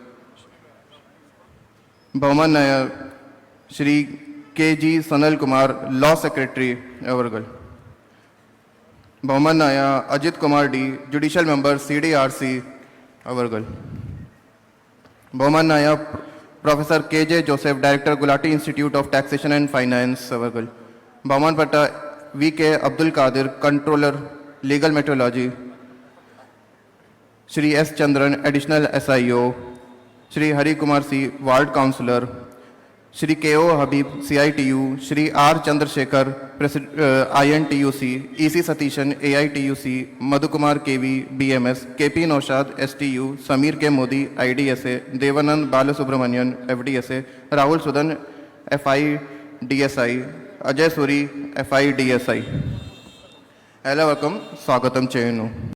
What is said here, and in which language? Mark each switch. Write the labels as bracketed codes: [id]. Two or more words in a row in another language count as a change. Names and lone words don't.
[ml] ബഹുമാനായ ശ്രീ KG സനൽകുമാർ [en] law secretary [ml] അവർകൾ, ബഹുമാനായ അജിത് കുമാർ D [en] judicial member [ml] CDRC അവർകൾ, ബഹുമാനായ പ്രൊഫസർ KJ ജോസഫ് ഡയറക്ടർ ഗുലാട്ടി ഇൻസ്റ്റിറ്റ്യൂട്ട് ഓഫ് ടാക്സേഷൻ ആൻഡ് ഫൈനാൻസ് അവർകൾ, ബഹുമാനപ്പെട്ട VK അബ്ദുൽ ഖാദിർ [en] controller legal metrology, [ml] ശ്രീ S ചന്ദ്രൻ അഡീഷണൽ SIO, ശ്രീ ഹരികുമാർ C [en] ward councillor, [ml] श्री KO हबीब CITU, श्री R चंद्रशेखर INTUC, EC सतीशन AITUC, मधुकुमार KV BMS, KP नौशाद STU, समीर K मोदी IDSA, देवानंद बालसुब्रमण्यन FDSA, राहुल सुदन FIDSI, अजय सूरी FIDSI. എല്ലാവർക്കും സ്വാഗതം ചെയ്യുന്നു.